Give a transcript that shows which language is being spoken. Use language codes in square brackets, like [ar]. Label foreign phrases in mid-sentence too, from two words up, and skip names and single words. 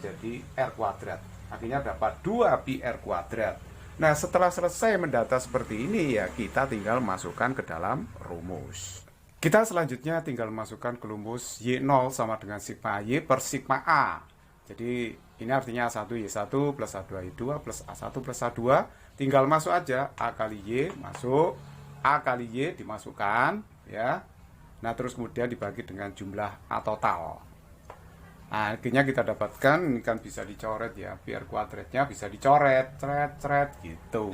[id] Jadi R kuadrat. Akhirnya dapat 2πr kuadrat. Nah, setelah selesai mendata seperti ini ya kita tinggal masukkan ke dalam rumus. Kita selanjutnya tinggal masukkan ke rumus Y0 sama dengan sigma Y per sigma A. Jadi ini artinya A1 Y1 plus A2 Y2 plus A1 plus A2. Tinggal masuk aja A kali Y masuk, A kali Y dimasukkan ya. Nah, terus kemudian dibagi dengan jumlah A total. Nah, akhirnya kita dapatkan ini kan bisa dicoret ya, biar kuadratnya bisa dicoret, cret gitu.